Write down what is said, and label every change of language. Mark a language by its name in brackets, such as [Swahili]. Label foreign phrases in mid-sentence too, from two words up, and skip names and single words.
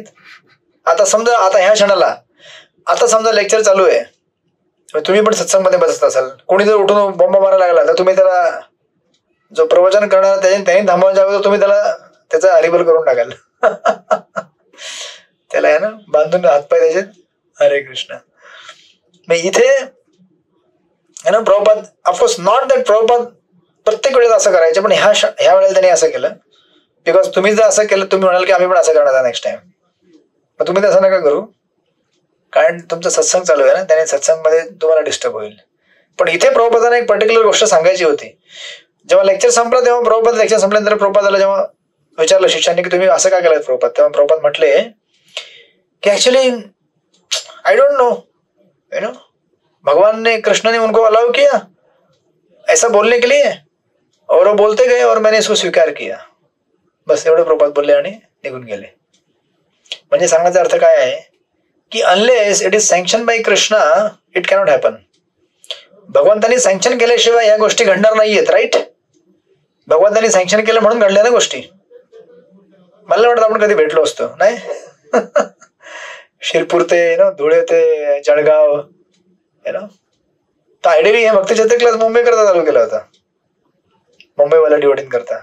[Marathi] आता समजा आता ह्या क्षणाला आता समजा लेक्चर चालू आहे, तुम्ही पण सत्संगमध्ये बसत असाल, कोणी जर उठून बॉम्ब मारायला लागला तर तुम्ही त्याला, जो प्रवचन करणार त्यांनी थांबवायच्या अगोदर तुम्ही त्याचा हरिबोल करून टाकाल. त्याला आहे ना बांधून हातपाय द्यायचे, हरे कृष्ण. मग इथे प्रभुपाद, [English] of course not that [Marathi] प्रभुपाद प्रत्येक वेळेस असं करायचे, पण ह्या वेळेला त्यांनी असं केलं बिकॉज तुम्ही जर असं केलं, तुम्ही म्हणाल की आम्ही पण असं करणार आहे [English] next time. [Marathi] मग तुम्ही तसं नका करू, कारण तुमचं सत्संग चालू आहे ना, त्याने सत्संगमध्ये तुम्हाला डिस्टर्ब होईल. पण इथे प्रभुपादांना एक पर्टिक्युलर गोष्ट सांगायची होती. जेव्हा लेक्चर संपलं तेव्हा प्रभुपाद लेक्चर संपल्यानंतर प्रभुपादाला जेव्हा विचारलं शिष्याने की तुम्ही असं का केलं प्रभुपाद, तेव्हा प्रभुपाद म्हटले कि [English] actually I don't know [Hindi] भगवान ने, कृष्ण ने उनको अलाउ किया ऐसा बोलने के लिए, और वो बोलते गए और मैंने इसको स्वीकार किया. [Marathi] बस एवढं प्रभुपाद बोलले आणि निघून गेले. म्हणजे सांगण्याचा अर्थ काय आहे की [English] unless it is sanction by Krishna it cannot happen. [Marathi] भगवंतांनी सँक्शन केल्याशिवाय या गोष्टी घडणार नाहीयेत. राईट. भगवंतांनी सँक्शन केलं म्हणून घडल्या ना गोष्टी. मला वाटतं आपण कधी भेटलो असतो नाही. शिरपूर ते धुळे ते जळगाव तर आयडियली हे भक्ती छत्र क्लास मुंबई करता चालू केला होता, मुंबईवाला डिवोटिंग करता.